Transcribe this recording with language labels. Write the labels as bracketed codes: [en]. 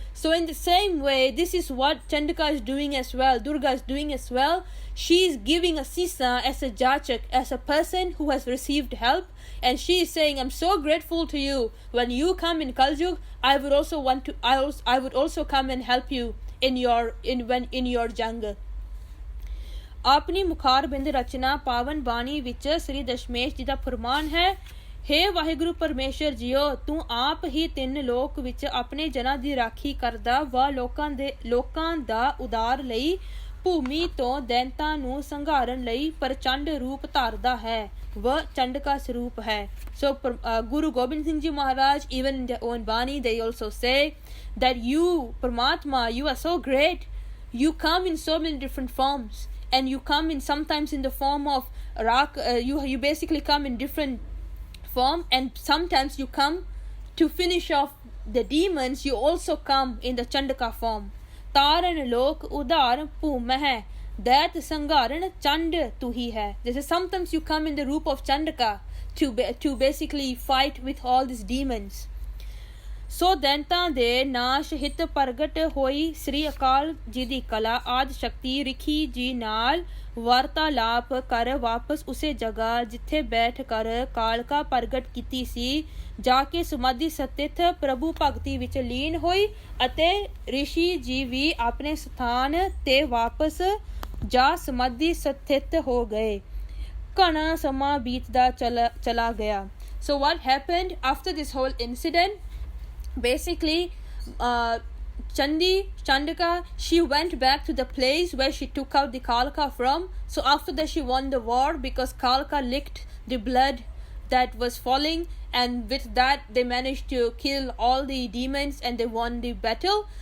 [en] So in the same way, this is what Chandika is doing as well, Durga is doing as well. She is giving asisa as a jachak, as a person who has received help, and she is saying, I'm so grateful to you. When you come in Kaljug, I would also come and help you in your jungle. [pa] ਆਪਣੀ ਮੁਖਾਰਬਿੰਦ ਰਚਨਾ ਪਾਵਨ ਬਾਣੀ ਵਿੱਚ ਸ੍ਰੀ ਦਸ਼ਮੇਸ਼ ਜੀ ਦਾ ਫਰਮਾਨ ਹੈ, हे ਵਾਹਿਗੁਰੂ ਪਰਮੇਸ਼ਰ JIO, ਤੂੰ ਆਪ ਹੀ ਤਿੰਨ ਲੋਕ ਵਿੱਚ ਆਪਣੇ ਜਨਾਂ ਦੀ ਰਾਖੀ ਕਰਦਾ ਵਾ ਲੋਕਾਂ ਦਾ ਉਦਾਰ ਲਈ ਭੂਮੀ ਤੋਂ ਦੈਂਤਾਂ ਨੂੰ ਸੰਘਾਰਨ ਲਈ ਪ੍ਰਚੰਡ ਰੂਪ ਧਾਰਦਾ ਹੈ ਵ ਚੰਡਕਾ ਸਰੂਪ ਹੈ. [en] So Guru Gobind Singh Ji Maharaj, even in their own Bani, they also say that you, Paramatma, you are so great. You come in so many different forms, and you come in sometimes in the form of you basically come in different form, and sometimes you come to finish off the demons. You also come in the Chandaka form. [pa] Taran lok udar bhum hai, that sangharan chand tu hi hai. [en] This is sometimes you come in the roop of Chandaka to basically fight with all these demons. [pa] ਸੋ ਦੈਂਤਾਂ ਦੇ ਨਾਸ਼ ਹਿਤ ਪ੍ਰਗਟ ਹੋਈ ਸ੍ਰੀ ਅਕਾਲ ਜੀ ਦੀ ਕਲਾ ਆਦਿ ਸ਼ਕਤੀ ਰਿਖੀ ਜੀ ਨਾਲ ਵਾਰਤਾਲਾਪ ਕਰ ਵਾਪਸ ਉਸੇ ਜਗ੍ਹਾ ਜਿੱਥੇ ਬੈਠ ਕਰ ਕਾਲਕਾ ਪ੍ਰਗਟ ਕੀਤੀ ਸੀ ਜਾ ਕੇ ਸਮਾਧੀ ਸਥਿਤ ਪ੍ਰਭੂ ਭਗਤੀ ਵਿੱਚ ਲੀਨ ਹੋਈ ਅਤੇ ਰਿਸ਼ੀ ਜੀ ਵੀ ਆਪਣੇ ਸਥਾਨ ਤੇ ਵਾਪਸ ਜਾ ਸਮਾਧੀ ਸਥਿਤ ਹੋ ਗਏ. ਘਣਾ ਸਮਾਂ ਬੀਤਦਾ ਚਲਾ ਗਿਆ. [en] So what happened after this whole incident? Basically, Chandika, she went back to the place where she took out the Kalka from. So after that she won the war because Kalka licked the blood that was falling, and with that they managed to kill all the demons and they won the battle.